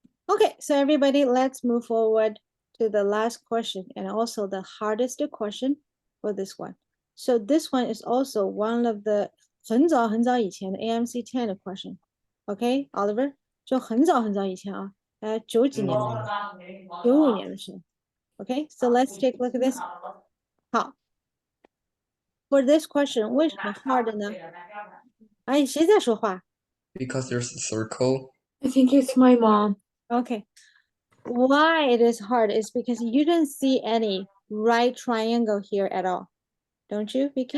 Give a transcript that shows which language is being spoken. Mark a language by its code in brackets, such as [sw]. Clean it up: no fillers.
[en] Okay, so everybody, let's move forward to the last question and also the hardest question for this one. So this one is also one of the [zh] 很早很早以前的 [en] AMC 10的 question. Okay, Oliver? [zh] 就很早很早以前啊，90几年，95年的时候。 [en] Okay, so let's take a look at this. 好 For this question, [zh] 为什么 [en] hard 呢？ [zh] 哎，谁在说话？ [en] Because there's a circle. I think it's my mom. Okay. Why it is hard is because you didn't see any right triangle here at all. Don't you, Vicky?